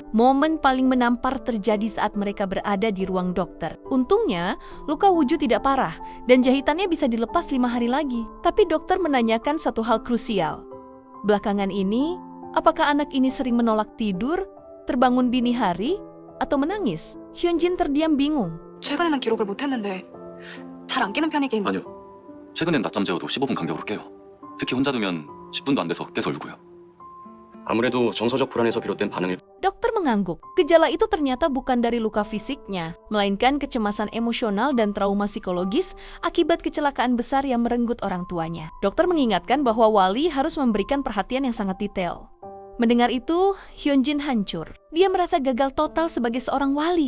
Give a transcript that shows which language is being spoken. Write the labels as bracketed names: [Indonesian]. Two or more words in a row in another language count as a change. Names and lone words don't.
[Indonesian] Momen paling menampar terjadi saat mereka berada di ruang dokter. Untungnya, luka Uju tidak parah dan jahitannya bisa dilepas 5 hari lagi. Tapi dokter menanyakan satu hal krusial. Belakangan ini, apakah anak ini sering menolak tidur, terbangun dini hari, atau menangis? Hyunjin terdiam bingung. [Korean] 최근에는 기록을 못했는데 잘 안 깨는 편이긴. 아니요. 최근엔 낮잠 재워도 15분 간격으로 깨요. 특히 혼자 두면 10분도 안 돼서 깨서 울고요. 아무래도 정서적 불안에서 비롯된 반응일. [Indonesian] Dokter mengangguk. Gejala itu ternyata bukan dari luka fisiknya, melainkan kecemasan emosional dan trauma psikologis akibat kecelakaan besar yang merenggut orang tuanya. Dokter mengingatkan bahwa wali harus memberikan perhatian yang sangat detail. Mendengar itu, Hyunjin hancur. Dia merasa gagal total sebagai seorang wali.